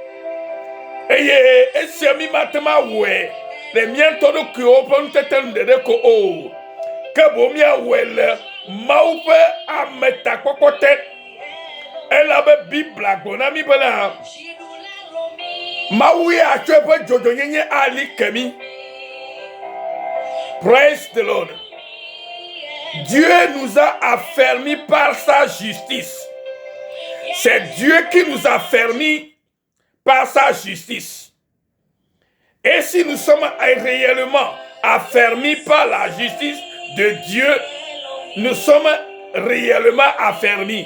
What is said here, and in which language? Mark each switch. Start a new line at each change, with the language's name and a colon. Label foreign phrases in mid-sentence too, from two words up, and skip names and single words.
Ewe: Eye esia mi mate ma wɔe le mia ŋutɔ ɖokuiwo ƒe nutete nu ɖeɖe ko o. Ke boŋ miawɔe le Mawu ƒe ametakpɔkpɔ te. Elabe Biblia gblɔ na mi bena Mawu ya atsɔ eƒe dzɔdzɔnyenye ali ke mi.
English: Praise the Lord.
French: Dieu nous a affermis par sa justice. C'est Dieu qui nous a affermis par sa justice. Et si nous sommes réellement affermis par la justice de Dieu, nous sommes réellement affermis.